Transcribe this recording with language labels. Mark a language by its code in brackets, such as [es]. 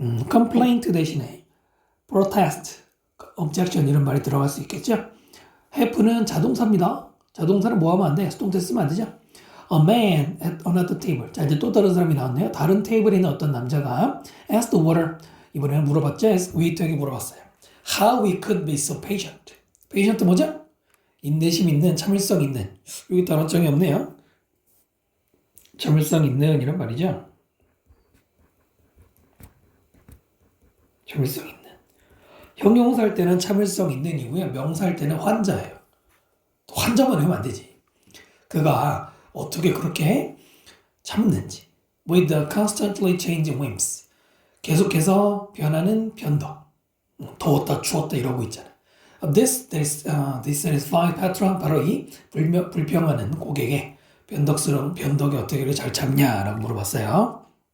[ko] complaint 대신에 protest, objection 이런 말이 들어갈 수 있겠죠? have는 자동사입니다. 자동사는 뭐 하면 안 돼? 수동태 쓰면 안 되죠? [en] A man at another table. [ko] 자, 이제 또 다른 사람이 나왔네요. 다른 테이블에 있는 어떤 남자가 [en] asked the waiter. [ko] 이번에는 물어봤죠? 웨이터에게 물어봤어요. [en] How we could be so patient. [ko] patient 뭐죠? 인내심 있는, 참을성 있는. 여기 단어장이 없네요. 참을성 있는 이런 말이죠. 참을성 있는. 형용사 할 때는 참을성 있는 이고요. 명사 할 때는 환자예요. 환자만 하면 안 되지. 그가 어떻게 그렇게 참는지. [en] With the constantly changing winds. [ko] 계속해서 변하는 변덕. 더웠다 추웠다 이러고 있잖아. [en] This dissatisfied patron [ko] 바로 이 불평하는 고객의 변덕스러운 변덕이 어떻게 잘 참냐라고 물어봤어요.